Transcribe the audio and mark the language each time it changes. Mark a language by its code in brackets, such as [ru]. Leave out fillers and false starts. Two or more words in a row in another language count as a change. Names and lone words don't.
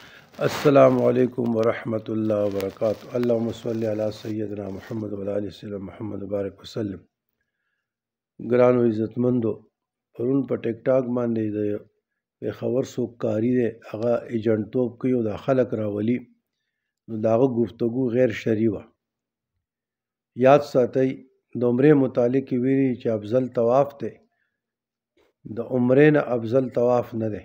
[ar] السلام علیکم ورحمۃ اللہ وبرکاتہ۔ اللہم صلی علی سیدنا محمد وعلی آل سیدنا محمد وبارک وسلم۔ [ps] ګرانو عزتمندو، پرون په ټیک ټاک باندې د پیښور څوک کاري دی هغه ایجنټوب کوي او دا خلک راولي، نو د هغه گفتگو غیر شرعي وه. یاد ساتئ د عمرې متعلق یې ویلي چې افضل طواف دی، د عمرې نه افضل طواف نه دی.